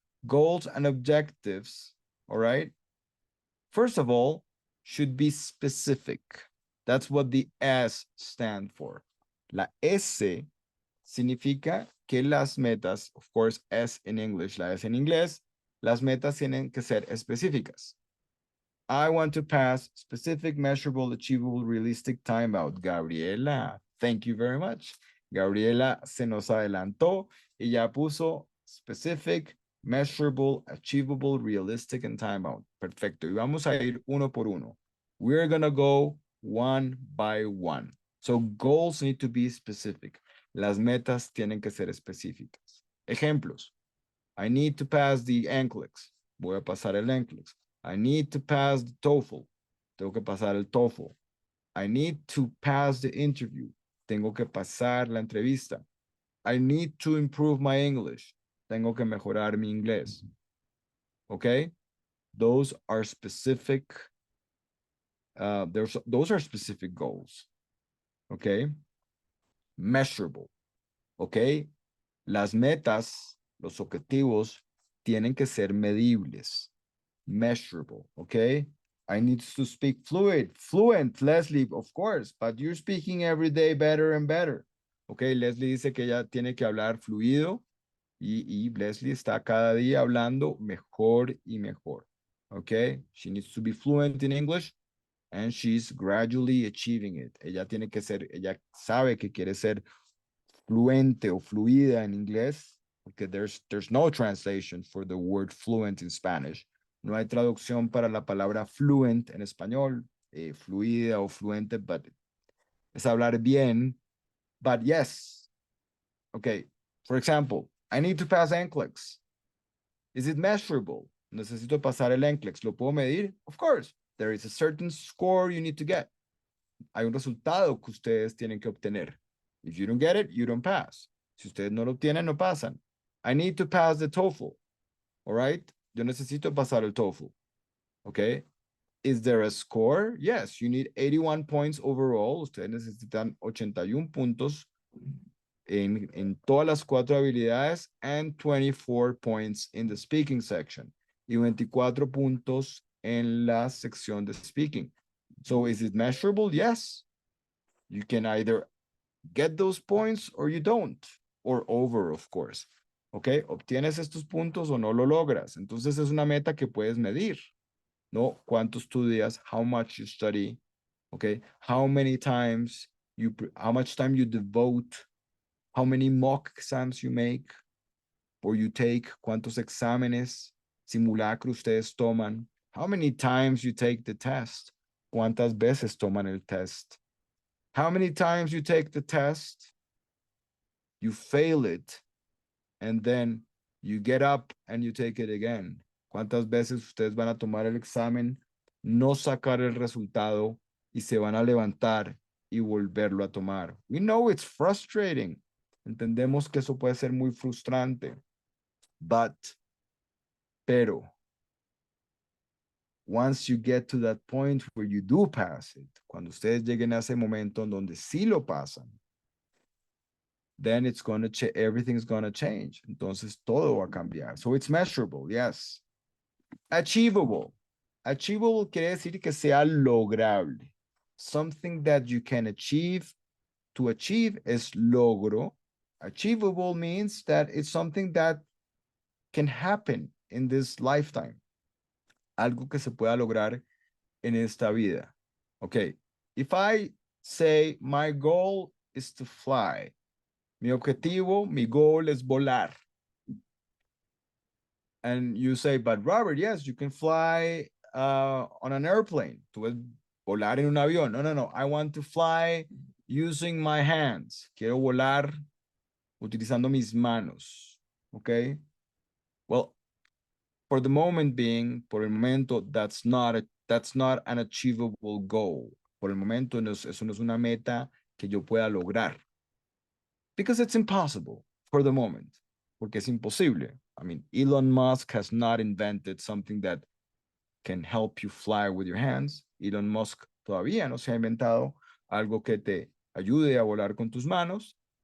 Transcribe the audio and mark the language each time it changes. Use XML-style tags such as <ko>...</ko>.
<en>Goals and objectives, all right? First of all, should be specific. That's what the S stand for.</en> <es>La S significa que las metas,</es> <en>of course, S in English,</en> <es>la S en inglés, las metas tienen que ser específicas.</es> <en>I want to pass specific, measurable, achievable, realistic timeout. Gabriela, thank you very much.</en> <es>Gabriela se nos adelantó y ya puso specific, measurable, achievable, realistic, and timeout. Perfecto. Y vamos a ir uno por uno.</es> <en>We're going to go one by one. So goals need to be specific.</en> <es>Las metas tienen que ser específicas. Ejemplos.</es> <en>I need to pass the NCLEX.</en> <es>Voy a pasar el NCLEX.</es> <en>I need to pass the TOEFL.</en> <es>Tengo que pasar el TOEFL.</es> <en>I need to pass the interview.</en> <es>Tengo que pasar la entrevista.</es> <en>I need to improve my English.</en> <es>Tengo que mejorar mi inglés.</es> <en>Okay? Those are specific, those are specific goals. Okay? Measurable. Okay?</en> <es>Las metas, los objetivos, tienen que ser medibles.</es> <en>Measurable, okay? I need to speak fluent, Leslie, of course, but you're speaking every day better and better.</en> <es>Okay, Leslie dice que ella tiene que hablar fluido y Leslie está cada día hablando mejor y mejor.</es> <en>Okay, she needs to be fluent in English and she's gradually achieving it.</en> <es>Ella sabe que quiere ser fluente o fluida en inglés, porque</es> <en>there's no translation for the word fluent in Spanish.</en> <es>No hay traducción para la palabra fluent en español, fluida o fluente, but es hablar bien. But yes,</es> <en>Okay, for example, I need to pass NCLEX. Is it measurable?</en> <es>Necesito pasar el NCLEX. ¿Lo puedo medir?</es> <en>Of course. There is a certain score you need to get.</en> <es>Hay un resultado que ustedes tienen que obtener.</es> <en>If you don't get it, you don't pass.</en> <es>Si ustedes no lo obtienen, no pasan.</es> <en>I need to pass the TOEFL. All right?</en> <es>Yo necesito pasar el TOEFL.</es> <en>Okay? Is there a score? Yes, you need 81 points overall.</en> <es>Ustedes necesitan 81 puntos en todas las cuatro habilidades</es> <en>and 24 points in the speaking section</en> <es>y 24 puntos en la sección de speaking.</es> <en>So is it measurable? Yes. You can either get those points or you don't, or over, of course. ¿Ok?</en> <es>Obtienes estos puntos o no lo logras. Entonces es una meta que puedes medir, ¿no? ¿Cuánto estudias?</es> <en>How much you study?</en> <es>¿Ok?</es> <en>How many times how much time you devote? How many mock exams you make or you take?</en> <es>¿Cuántos exámenes, simulacro ustedes toman?</es> <en>How many times you take the test?</en> <es>¿Cuántas veces toman el test?</es> <en>How many times you take the test? You fail it, and then you get up and you take it again.</en> <es>¿Cuántas veces ustedes van a tomar el examen, no sacar el resultado y se van a levantar y volverlo a tomar?</es> <en>We know it's frustrating.</en> <es>Entendemos que eso puede ser muy frustrante, pero</es> <en>once you get to that point where you do pass it,</en> <es>cuando ustedes lleguen a ese momento en donde sí lo pasan,</es> <en>then it's going to everything's going to change.</en> <es>Entonces todo va a cambiar.</es> <en>So it's measurable, yes. Achievable.</en> <es>Achievable quiere decir que sea lograble.</es> <en>Something that you can achieve. To achieve is logro. Achievable means that it's something that can happen in this lifetime.</en> <es>Algo que se pueda lograr en esta vida.</es> <en>Okay. If I say my goal is to fly,</en> <es>mi objetivo, mi goal es volar.</es> <en>And you say, but Robert, yes, you can fly on an airplane.</en> <es>Tú puedes volar en un avión. No, no, no.</es> <en>I want to fly using my hands.</en> <es>Quiero volar utilizando mis manos. Okay.</es> <en>Well, for the moment being,</en> <es>por el momento,</es> <en>that's not an achievable goal.</en> <es>Por el momento, eso no es una meta que yo pueda lograr.</es> <en>Because it's impossible for the moment.</en> <es>Porque es imposible.</es> <en>I mean, Elon Musk has not invented something that can help you fly with your hands.</en> <es>Elon Musk todavía no se ha inventado algo que te ayude a volar con tus manos.</es>